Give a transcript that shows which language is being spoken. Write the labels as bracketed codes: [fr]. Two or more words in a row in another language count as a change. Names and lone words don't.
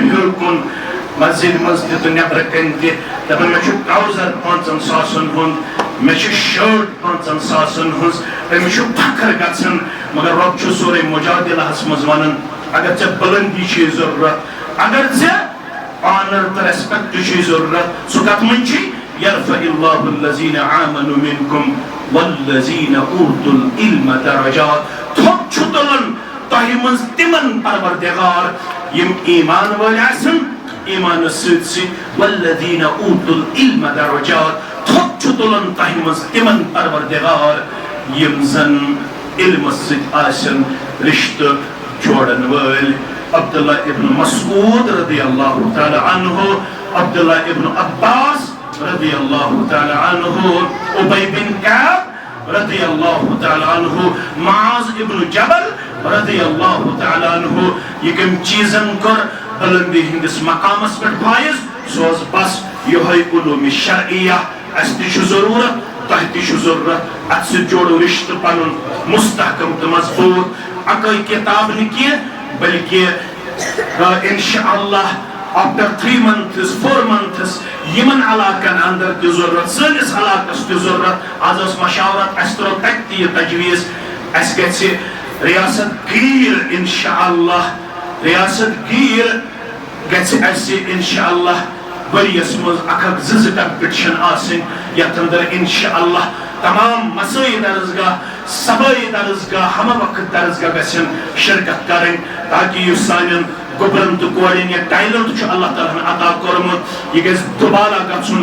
[ks] ہیوٚر کُن مسجد منٛز تہِ تہٕ نیبرٕ کَنہِ تہِ دپان مےٚ چھُ ٹراوزر 5,000 ساسن ہُنٛد مےٚ چھِ شٲٹ 5,000 ساسن ہٕنٛز أمِس چھُ فخر گژھان مگر رۄب چھُ سورُے مجادلہس منٛز ونان اگر ژےٚ بلندی چھے ضروٗرت اگر ژےٚ آنر تہٕ ریسپیکٹ چھے ضروٗرت سُہ کتھ منٛز چھُے [ar] يرفع الله الذين آمنوا منكم والذين اوتوا العلم درجات [ks] تھوٚپ چھُ تُلان تۄہہِ منٛز تِمن پروردگار یِم ایمان وٲلۍ آسن ایمانس سۭتۍ سۭتۍ [ar] والذین اوتوا العلم درجات [ks] تھوٚپ چھُ تُلان تۄہہِ منٛز تِمن پروردگار یِم زن علمس سۭتۍ آسن رشتہٕ جوڑن وٲلۍ عبداللہ ابن مسعود [ar] رضی اللہ تعالی عنہ [ks] عبداللہ ابن عباس [ar] رضی اللہ تعالی عنہ [ks] ابی بن کعب [ar] رضی اللہ تعالی عنہ [ks] معاذ ابن جبل [ar] رضی اللہ تعالی عنہ [ks] یہ کم چیزن کر بلندی ہندس مقامس پر فائز سوز بس یہ علوم شرعیہ اس تہِ چھُ ضرورت تۄہہِ تہِ چھُ ضرورت اتھ سۭتۍ جوڑو رشتہٕ پنُن مستحکم تہٕ مضبوط اکٲے کتاب نہٕ کینٛہہ بلکہ انشاءاللہ [en] after 3 months 4 months [ks] یمن علاقن اندر تہِ ضرورت سٲنِس علاقس تہِ ضرورت آز ٲس مشاورت اسہِ ترٛوو تتہِ تہِ یہِ تجویٖز اسہِ گژھِ ریاست گیٖر انشاءاللہ ریاست گیٖر گژھِ اسہِ انشاءاللہ ؤرِیس منٛز اکھ 2 کمپٹیشن آسٕنۍ یتھ اندر انشاءاللہ تمام مسٲیی درسگاہ صبٲیی درسگاہ ہمہ وقت درسگاہ گژھن شرکت کرٕنۍ تاکہ یُس سانٮ۪ن گوبرن تہٕ کورٮ۪ن یہِ ٹیلنٹ چھُ اللہ تعالیٰ ہن عطا کوٚرمُت یہِ گژھِ دوبارہ گژھُن